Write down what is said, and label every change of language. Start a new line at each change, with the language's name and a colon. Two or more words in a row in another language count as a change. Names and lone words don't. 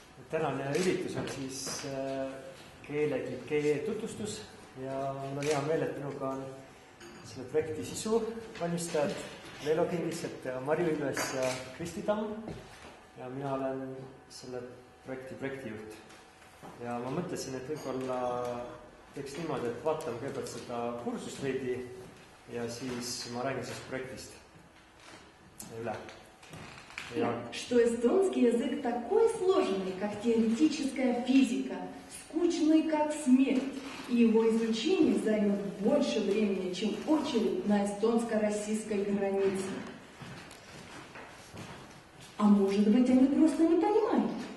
Estonian: Tänane üritus on siis keeleklikee tutvustus ja mul on hea meel, et minuga on selle projekti sisu valmistajad Leelo Kingissepp ja Marju Ilves ja Kristi Tamm ja mina olen selle projektijuht. Ja ma mõtlesin, et võib-olla teeks niimoodi, et vaatame kõigepealt seda kursust veidi ja siis ma räägin sellest projektist üle.
Russian: Что эстонский язык такой сложный, как теоретическая физика, скучный, как смерть, и его изучение займет больше времени, чем очередь на эстонско-российской границе. А может быть, они просто не понимают?